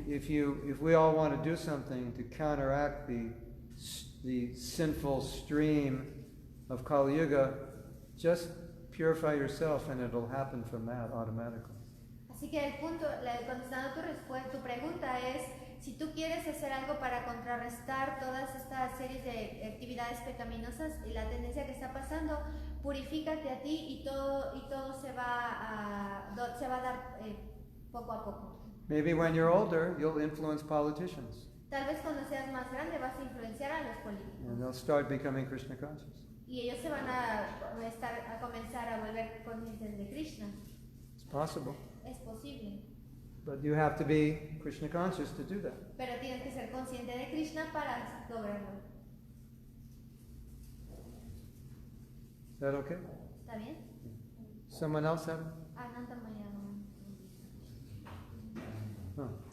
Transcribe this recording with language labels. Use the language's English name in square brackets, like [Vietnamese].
[English] if we all want to do something to counteract the sinful stream of Kali Yuga, just purify yourself and it'll happen from that automatically. [Spanish] así que el punto, contestando tu pregunta es, si tú quieres hacer algo para contrarrestar todas estas series de actividades pecaminosas y la tendencia que está pasando, purifícate a ti y todo se va a dar poco a poco. [English] Maybe when you're older, you'll influence politicians [Spanish] Tal vez cuando seas más grande vas a influenciar a los políticos [English] and they'll start becoming Krishna conscious. [Spanish] y ellos se van a comenzar a volver conscientes de Krishna. [English] It's possible, [Spanish] Es posible, [English] but you have to be Krishna conscious to do that. [Spanish] pero tienes que ser consciente de Krishna para lograrlo. [English] Is that okay? [Spanish] ¿Está bien? [English] Someone else have? Ananta Maya. Oh.